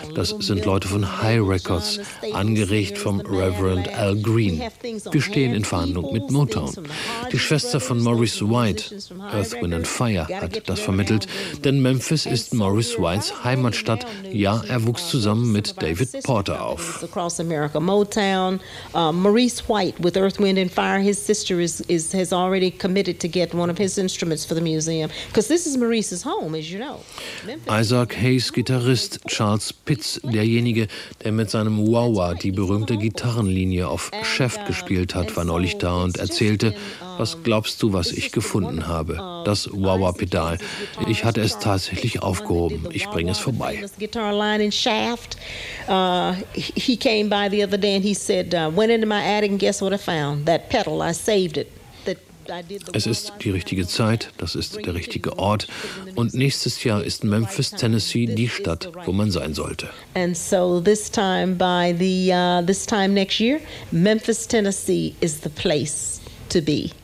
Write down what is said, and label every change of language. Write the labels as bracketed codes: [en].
[de] Das sind Leute von High Records, angeregt vom Reverend Al Green. Wir stehen in Verhandlung mit Motown. Die Schwester von Maurice White, Earth, Wind & Fire, hat das vermittelt. Denn Memphis ist Maurice Whites Heimatstadt. Ja, er wuchs zusammen mit David Porter auf. [en] Maurice White with Earth, Wind & Fire, his sister has already committed to get one of his instruments for the museum. Because this is Maurice's home, as you know. [de] Isaac Hayes Gitarrist Charles Pitts, derjenige, der mit seinem Wawa die berühmte Gitarrenlinie auf Cheft gespielt hat, war neulich da und erzählte: Was glaubst du, was ich gefunden habe? Das Wawa-Pedal. Ich hatte es tatsächlich aufgehoben. Ich bringe es vorbei. [en] He came by the other day and he said, went into my attic and guess what I found? That pedal, I saved it. [de] Es ist die richtige Zeit, das ist der richtige Ort. Und nächstes Jahr ist Memphis, Tennessee, die Stadt, wo man sein sollte. [en] And so this time by the this time next year, Memphis, Tennessee is the place to be.